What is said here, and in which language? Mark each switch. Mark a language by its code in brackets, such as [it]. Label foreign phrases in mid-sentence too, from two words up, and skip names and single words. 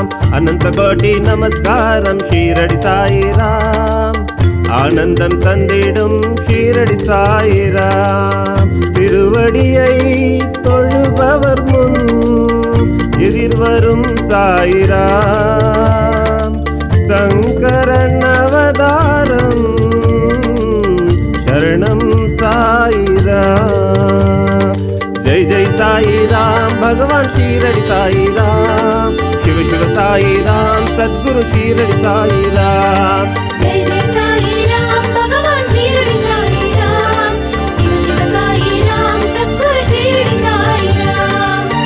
[ta] அனந்த கோட்டி நமஸ்காரம் ஷீரடி சாயிராம், ஆனந்தம் தந்திடும் ஷீரடி சாயிராம். திருவடியை தொழுபவர் முன் எதிர்வரும் சாயிராம். சங்கரன் அவதாரம் [sa] शरणं साईराम जय जय साईराम भगवान शिरडी साईराम शिव शिव साईराम सद्गुरु शिरडी साईराम जय जय साई राम भगवान शिरडी साई राम शिव शिव साई राम सद्गुरु शिरडी साई राम